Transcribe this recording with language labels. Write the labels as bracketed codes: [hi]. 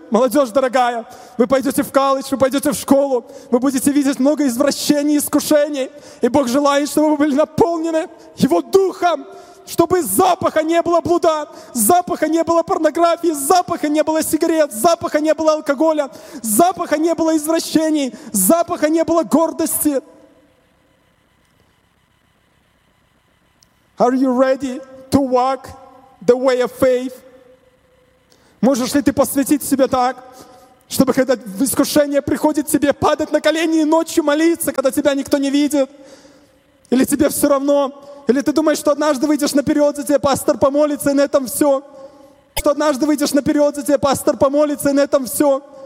[ru] Молодежь дорогая, вы пойдете в колледж, вы пойдете в школу, вы будете видеть много извращений и искушений, и Бог желает, чтобы вы были наполнены Его Духом, чтобы запаха не было блуда, запаха не было порнографии, запаха не было сигарет, запаха не было алкоголя, запаха не было извращений, запаха не было гордости. [en] Are you ready to walk the way of faith? [ru] Можешь ли ты посвятить себя так, чтобы когда искушение приходит тебе, падать на колени и ночью молиться, когда тебя никто не видит? Или тебе все равно? Или ты думаешь, что однажды выйдешь наперед, за тебя пастор помолится, и на этом все? Что однажды выйдешь наперед, за тебя пастор помолится, и на этом все?